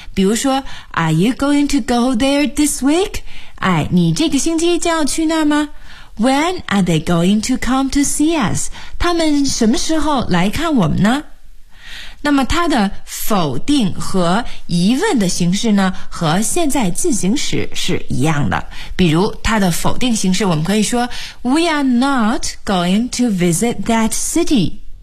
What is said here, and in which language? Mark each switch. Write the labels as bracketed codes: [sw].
[zh] 比如说 [en] Are you going to go there this week? [zh] 哎，你这个星期就要去那吗？ [en] When are they going to come to see us? [zh] 他们什么时候来看我们呢？那么它的否定和疑问的形式呢，和现在进行时是一样的。比如它的否定形式，我们可以说 [en] We are not going to visit that city。